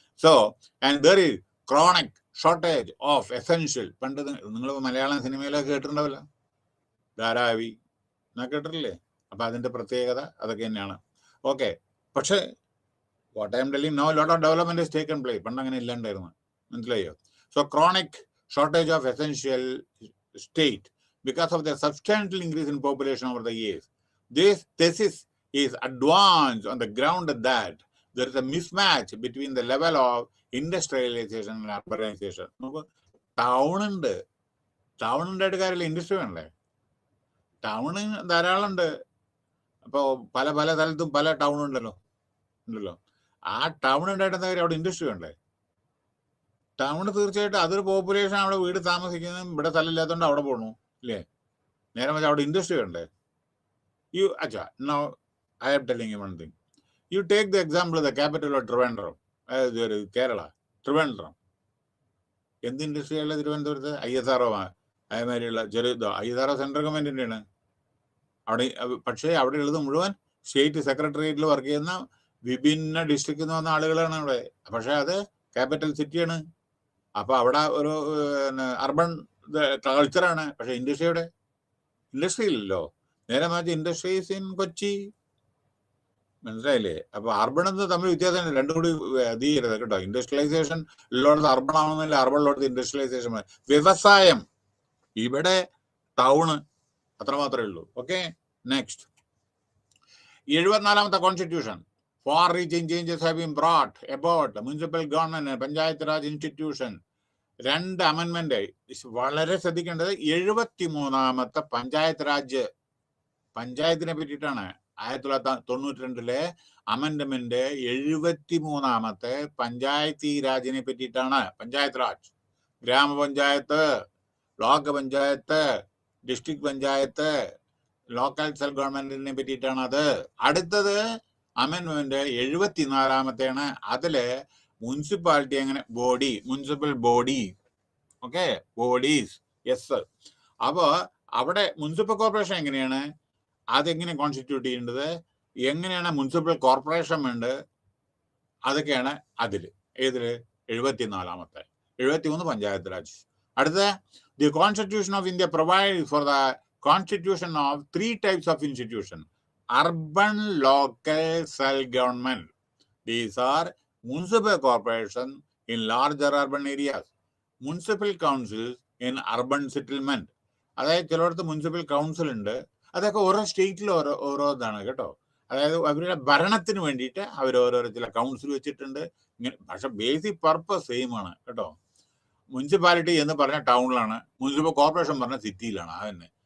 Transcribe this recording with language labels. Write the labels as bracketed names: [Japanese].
[English] So and there is chronic shortage of essential. [Malayalam] പണ്ട് നിങ്ങൾ മലയാളം സിനിമയിലൊക്കെ കേട്ടിട്ടുണ്ടാവില്ല, ധാരാവി എന്നൊക്കെ കേട്ടിട്ടില്ലേ? അപ്പൊ അതിന്റെ പ്രത്യേകത അതൊക്കെ തന്നെയാണ്. ഓക്കെ. പക്ഷെ [English] What I am telling, no lot of development is taken place. [Malayalam] പണ്ട് അങ്ങനെ ഇല്ലാണ്ടായിരുന്നു. മനസ്സിലായോ? [English] So chronic shortage of essential state because of the substantial increase in population over the years. This thesis is advanced on the ground that there is a mismatch between the level of industrialization and urbanization. [Malayalam] നമുക്ക് town ഉണ്ടായിട്ട് കാര്യമില്ല, industry വേണ്ടേ? Town ധാരാളം ഉണ്ട്. അപ്പോൾ പല സ്ഥലത്തും പല ടൗൺ ഉണ്ടല്ലോ. ആ ടൗൺ ഉണ്ടായിട്ട് എന്താ കാര്യം? അവിടെ ഇൻഡസ്ട്രി വേണ്ടേ? ടൗണ് തീർച്ചയായിട്ടും അതൊരു പോപ്പുലേഷൻ അവിടെ വീട് താമസിക്കുന്നത്, ഇവിടെ സ്ഥലമില്ലാത്തതുകൊണ്ട് അവിടെ പോകണു ഇല്ലേ? നേരെ മറിച്ച് അവിടെ ഇൻഡസ്ട്രി വേണ്ടേ? [English] Now I am telling you one thing. You take the example of the capital of Trivandrum, Kerala, Trivandrum. [Malayalam] എന്ത് ഇൻഡസ്ട്രിയല്ല തിരുവനന്തപുരത്ത്? ISRO അതേമാതിരിയുള്ള ISRO central ഗവൺമെന്റിൻ്റെയാണ്. അവിടെ പക്ഷേ അവിടെ ഉള്ളത് മുഴുവൻ സ്റ്റേറ്റ് സെക്രട്ടേറിയറ്റിൽ വർക്ക് ചെയ്യുന്ന വിഭിന്ന ഡിസ്ട്രിക്റ്റിൽ നിന്ന് വന്ന ആളുകളാണ് അവിടെ. പക്ഷേ അത് ക്യാപിറ്റൽ സിറ്റിയാണ്. അപ്പൊ അവിടെ ഒരു അർബൻ കൾച്ചറാണ്. പക്ഷെ ഇൻഡസ്ട്രിയുടെ ഇൻഡസ്ട്രി ഇല്ലല്ലോ. നേരെ മറിച്ച് [English] Industries in Kochi. [Malayalam] മനസ്സിലായില്ലേ? അപ്പൊ അർബൺ എന്ന് തമ്മിൽ വ്യത്യാസമാണ്. രണ്ടും കൂടി അത് ചെയ്യരുത് കേട്ടോ. ഇൻഡസ്ട്രിയലൈസേഷൻ ഉള്ളടത്ത് അർബൺ ആവുന്നില്ല, അർബൺ ഉള്ളടത്ത് ഇൻഡസ്ട്രിയലൈസേഷൻ. വ്യവസായം ഇവിടെ, ടൗണ്, അത്ര മാത്രമേ ഉള്ളൂ. [English] Okay, next. 74ാമത്തെ constitution. Far reaching changes have been brought about municipal government and panchayat Raj institution. [Malayalam] 2 അമെൻമെന്റ് വളരെ ശ്രദ്ധിക്കേണ്ടത്. 73ാമത്തെ പഞ്ചായത്ത് രാജ്, പഞ്ചായത്തിനെ പറ്റിയിട്ടാണ്. 1992 അമെൻഡ്മെന്റ് 73ാമത്തെ പഞ്ചായത്തി രാജിനെ പറ്റിയിട്ടാണ്. പഞ്ചായത്ത് രാജ്, ഗ്രാമപഞ്ചായത്ത്, block panchayat, district panchayat, local self ഗവൺമെന്റിനെ പറ്റിയിട്ടാണ് അത്. അടുത്തത് അമെൻമെന്റ് 74ാമത്തെയാണ്. അതില് മുനിസിപ്പാലിറ്റി എങ്ങനെ body, municipal body, okay, bodies, yes. അപ്പോ അവിടെ മുനിസിപ്പൽ കോർപ്പറേഷൻ എങ്ങനെയാണ്, അതെങ്ങനെ കോൺസ്റ്റിറ്റ്യൂട്ട് ചെയ്യേണ്ടത്, എങ്ങനെയാണ് മുനിസിപ്പൽ കോർപ്പറേഷൻ വേണ്ടത്, അതൊക്കെയാണ് അതില്. ഏതില്? 74ാമത്തെ. [English] 73 panchayat raj. [Malayalam] അടുത്ത, [English] The constitution of India provide for the constitution of 3 types of institution: urban local self-government. These are municipal corporation in larger urban areas, municipal councils in urban settlement. [Malayalam] അതായത് ചിലയിടത്ത് municipal council ഉണ്ട്. അതൊക്കെ ഓരോ സ്റ്റേറ്റിൽ ഓരോതാണ് കേട്ടോ. അതായത് അവരുടെ ഭരണത്തിന് വേണ്ടിയിട്ട് അവർ ഓരോരോ ചില കൗൺസിൽ വെച്ചിട്ടുണ്ട്. ഇങ്ങനെ, പക്ഷെ ബേസിക് പർപ്പസ് സെയിം ആണ് കേട്ടോ. മുനിസിപ്പാലിറ്റി എന്ന് പറഞ്ഞ ടൗണിലാണ്, മുനിസിപ്പൽ കോർപ്പറേഷൻ പറഞ്ഞ സിറ്റിയിലാണ്. അതന്നെ.